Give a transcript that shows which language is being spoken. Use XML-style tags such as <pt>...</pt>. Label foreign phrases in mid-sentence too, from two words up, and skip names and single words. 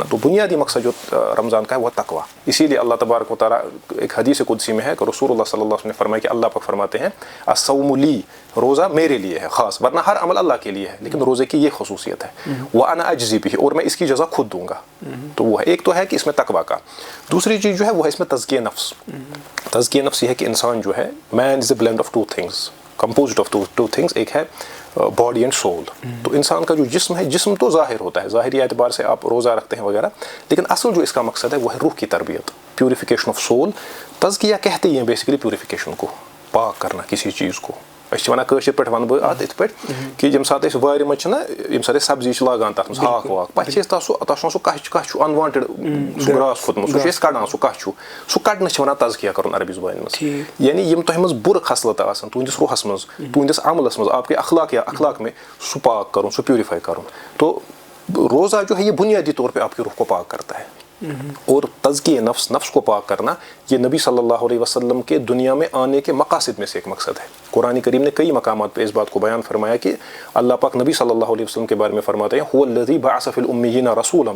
<ur>تو بنیادی مقصد جو رمضان کا ہے وہ تقویٰ. اسی لیے اللہ تبارک و تعالیٰ ایک حدیث قدسی میں ہے کہ رسول اللہ صلی اللہ علیہ وسلم نے فرمایا کہ اللہ پاک فرماتے ہیں</ur> <ar>الصوم لی،</ar> <ur>روزہ میرے لیے ہے خاص، ورنہ ہر عمل اللہ کے لیے ہے، لیکن روزے کی یہ خصوصیت ہے</ur> <ar>وَأَنَا أَجْزِي بِهِ،</ar> <ur>اور میں اس کی جزا خود دوں گا. تو وہ ہے ایک تو ہے کہ اس میں تقویٰ کا. دوسری چیز جو ہے وہ ہے اس میں تزکیہ نفس. تزکیہ نفس یہ ہے کہ انسان جو ہے</ur> <en>man is a blend of two things, composed of two things.</en> <ur>ایک ہے</ur> <en>body and soul.</en> <ur>تو انسان کا جو جسم ہے، جسم تو ظاہر ہوتا ہے، ظاہری اعتبار سے آپ روزہ رکھتے ہیں وغیرہ، لیکن اصل جو اس کا مقصد ہے وہ ہے روح کی تربیت،</ur> <en>purification of soul.</en> <ur>تزکیہ کہتے ہی ہیں بیسیکلی پیوریفیکیشن کو، پاک کرنا کسی چیز کو.</ur> <ks>أسۍ وَنان کٲشِر پٲٹھۍ وَنہٕ بہٕ اَتھ یِتھ پٲٹھۍ کہِ ییٚمہِ ساتہٕ أسۍ وارِ منٛز چھِنا، ییٚمہِ ساتہٕ أسۍ سبزی چھِ لاگان تَتھ منٛز ہاکھ واکھ، پَتہٕ چھِ أسۍ تَتھ چھُ آسان سُہ کَچھ چھُ اَنوانٹِڈ سُہ گرٛاس کھوٚتمُت، سُہ چھِ أسۍ کَڑان، سُہ کَچھ چھُ، سُہ کَڑنَس چھِ وَنان تزکیہ کَرُن عربی زبانہِ منٛز. یعنی یِم تۄہہِ منٛز بُرٕ خصلتہٕ آسان تُہٕنٛدِس روحس منٛز، تُہٕنٛدِس عملس منٛز،</ks> <ur>آپ کے اخلاق میں،</ur> <ks>سُہ پاک کرُن، سُہ پیوریفائی کرُن.</ks> <ur>تو روزہ جو ہے یہ بنیادی طور پہ آپ کی روح کو پاک کرتا ہے. اور تزکیہ نفس کو پاک کرنا یہ نبی صلی اللہ علیہ وسلم کے دنیا میں آنے کے مقاصد میں سے ایک مقصد ہے. قرآن کریم نے کئی مقامات پہ اس بات کو بیان فرمایا کہ اللہ پاک نبی صلی اللہ علیہ وسلم کے بارے میں فرماتے ہیں</ur> <ar>هو الذی بعث فی الامیین رسولا منہم.</ar>